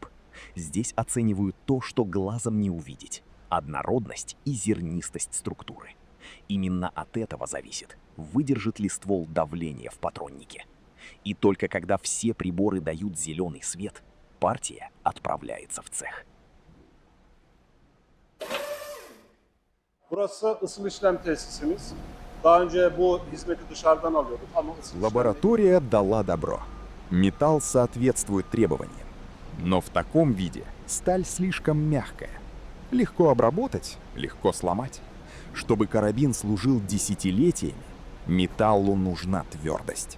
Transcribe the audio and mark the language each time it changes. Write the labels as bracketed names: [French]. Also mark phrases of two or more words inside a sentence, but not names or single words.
[Russian] Здесь оценивают то, что глазом не увидеть: однородность и зернистость структуры. Именно от этого зависит, выдержит ли ствол давление в патроннике. И только когда все приборы дают зеленый свет, партия отправляется в цех. [Turkish] Burası ısıl işlem tesisimiz. Daha önce bu hizmeti dışarıdan alıyorduk ama ısıl [Russian] Лаборатория дала добро. Металл соответствует требованиям. Но в таком виде сталь слишком мягкая. Легко обработать, легко сломать. Чтобы карабин служил десятилетиями, металлу нужна твердость.